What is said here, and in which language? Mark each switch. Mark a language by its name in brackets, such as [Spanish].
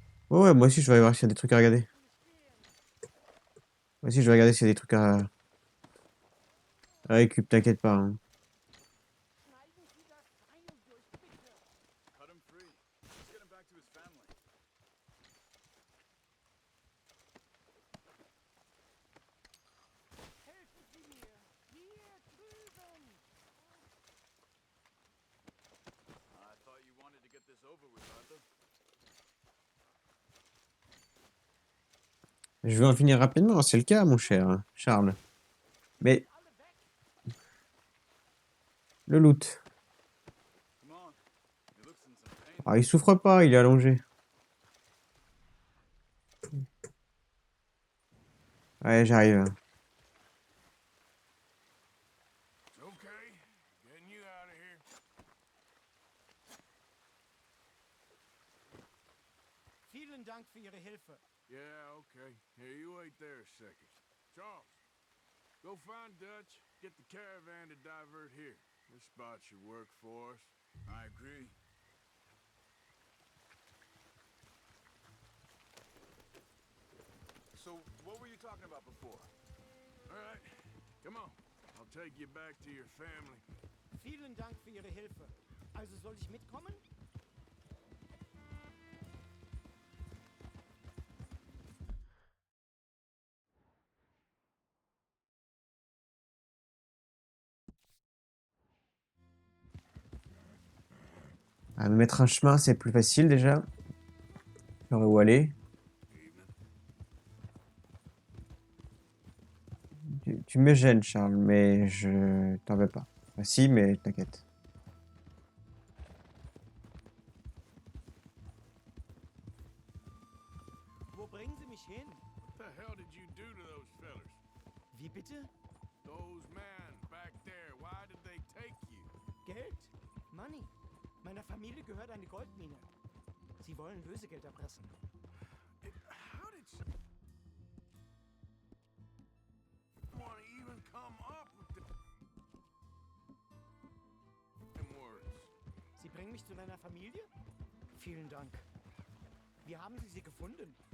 [French] Ouais, ouais, moi aussi je vais aller voir s'il y a des trucs à regarder. Moi aussi je vais regarder s'il y a des trucs à récup, t'inquiète pas. Hein. [English] Cut him free. Let's get him back to his family. [German] Helfen Sie mir! Hier drüben! [English] I thought you wanted to get this over with, Arthur. [French] Je veux en finir rapidement, c'est le cas, mon cher Charles. Mais le loot. [English] Come on. He looks in some pain. [French] Ah, il souffre pas, il est allongé. Ouais, j'arrive. [English] Okay, getting you out of here. [German] Vielen Dank für Ihre Hilfe. [English] Yeah, okay. Here, you wait there a second. Charles, go find Dutch, get the caravan to divert here. This spot should work for us. I agree. So, what were you talking about before? All right, come on. I'll take you back to your family. [German] Vielen Dank für Ihre Hilfe. Also soll ich mitkommen? [French] Ah, me mettre un chemin, c'est plus facile déjà. Je saurais où aller. Tu me gênes, Charles, mais je t'en veux pas. Enfin, si, mais t'inquiète. [German] Wo bringen Sie mich hin? [English] What the hell did you do to those fellers? [German] Wie bitte? [English] Those men back there, why did they take you? [German] Geld? [English] Money? [German] Meiner Familie gehört eine Goldmine. Sie wollen Lösegeld erpressen. [English] How did someone even come up with them words? [German] Sie bringen mich zu deiner Familie? Vielen Dank. Wie haben Sie sie gefunden?